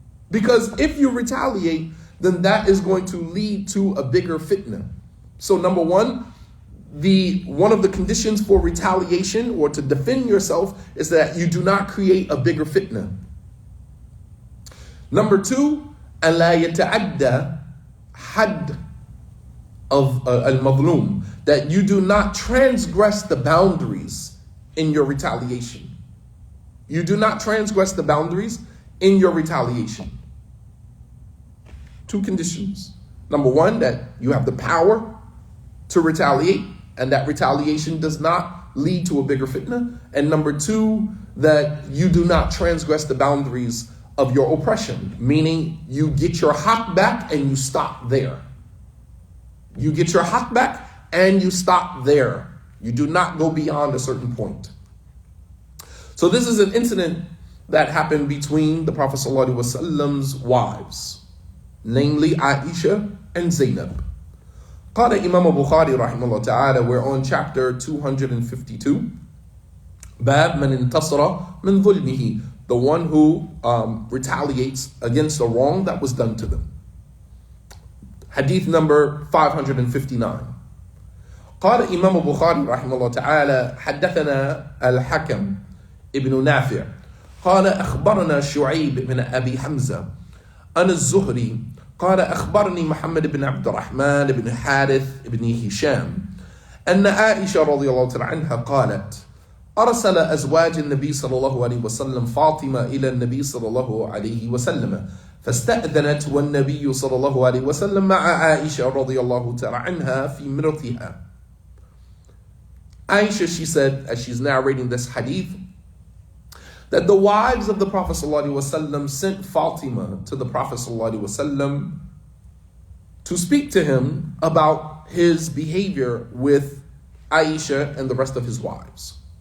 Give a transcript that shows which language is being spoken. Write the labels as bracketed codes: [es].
[en] Because if you retaliate, then that is going to lead to a bigger fitna. So number one, one of the conditions for retaliation or to defend yourself is that you do not create a bigger fitna. Number two, [ar] أَلَا يَتَعَدَّى حَدَّ [en] of al-madlum, that you do not transgress the boundaries in your retaliation. You do not transgress the boundaries in your retaliation. Two conditions. Number one, that you have the power to retaliate, and that retaliation does not lead to a bigger fitna. And number two, that you do not transgress the boundaries of your oppression, meaning you get your haq back and you stop there. You get your haq back and you stop there. You do not go beyond a certain point. So this is an incident that happened between the Prophet ﷺ's wives, namely Aisha and Zainab. قال Imam Bukhari rahimahullah ta'ala, we're on chapter 252. Bab man intasara min dhulmihi, the one who retaliates against a wrong that was done to them. Hadith number 559. [ar] قال إمام البخاري رحمه الله تعالى حدثنا الحكم ابن نافع قال أخبرنا شعيب بن أبي حمزة عن الزهري قال أخبرني محمد بن عبد الرحمن بن حارث بن هشام أن عائشة رضي الله تعالى عنها قالت أرسل أزواج النبي صلى الله عليه وسلم فاطمة إلى النبي صلى الله عليه وسلم فاستأذنت والنبي صلى الله عليه وسلم مع عائشة رضي الله تعالى عنها في مرثها. [en] Aisha, she said, as she's narrating this hadith, that the wives of the Prophet ﷺ sent Fatima to the Prophet ﷺ to speak to him about his behavior with Aisha and the rest of his wives.